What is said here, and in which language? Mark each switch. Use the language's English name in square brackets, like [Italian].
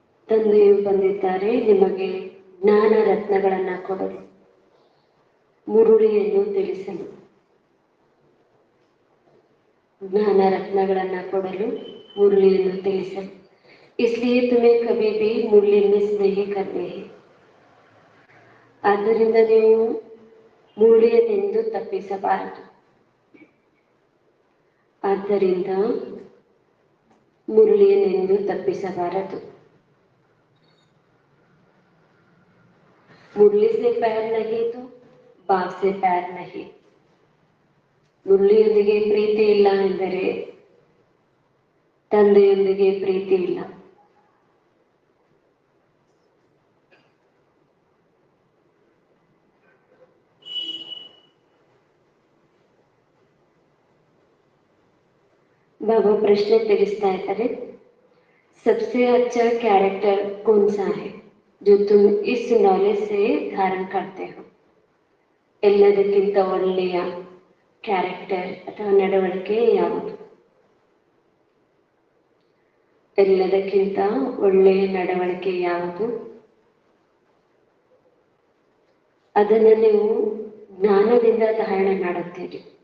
[Kannada] ತಂದೆಯು ಬಂದಿದ್ದಾರೆ ನಿಮಗೆ ಜ್ಞಾನ ರತ್ನಗಳನ್ನ ಕೊಡಲು, ಮುರುಳಿಯನ್ನು ತಿಳಿಸಲು. ज्ञान रत्नಗಳನ್ನ ಕೊಡಲು, ಮುರಳಿಯನ್ನು ತಿಳಿಸಲು. [Hindi] इसलिए तुम्हें कभी भी मुरली मिस नहीं करनी है. [Kannada] ಆದ್ದರಿಂದ ನೀವು ಮುರಳಿಯನ್ನೆಂದು ತಪ್ಪಿಸಬಾರದು. ಆದ್ದರಿಂದ ಮುರಳಿಯನ್ನೆಂದು ತಪ್ಪಿಸಬಾರದು. [Hindi] मुरली से पैर नहीं तो बाप से पैर नहीं. [Kannada] ಮುರಳಿಯೊಂದಿಗೆ ಪ್ರೀತಿ ಇಲ್ಲ ಎಂದರೆ ತಂದೆಯೊಂದಿಗೆ ಪ್ರೀತಿ ಇಲ್ಲ. [Hindi] बाबा प्रश्न [Kannada] ತಿಳಿಸ್ತಾ ಇದ್ದಾರೆ, [Hindi] सबसे अच्छा कैरेक्टर कौन सा है जो तुम इस नॉलेज से धारण करते हो. [Kannada] ಎಲ್ಲದಕ್ಕಿಂತ ಒಳ್ಳೆಯ ಕ್ಯಾರೆಕ್ಟರ್ ಅಥವಾ ನಡವಳಿಕೆ ಯಾವುದು? ಎಲ್ಲದಕ್ಕಿಂತ ಒಳ್ಳೆಯ ನಡವಳಿಕೆ ಯಾವುದು? ಅದನ್ನು ನೀವು ಜ್ಞಾನದಿಂದ ಧಾರಣೆ ಮಾಡುತ್ತೀರಿ.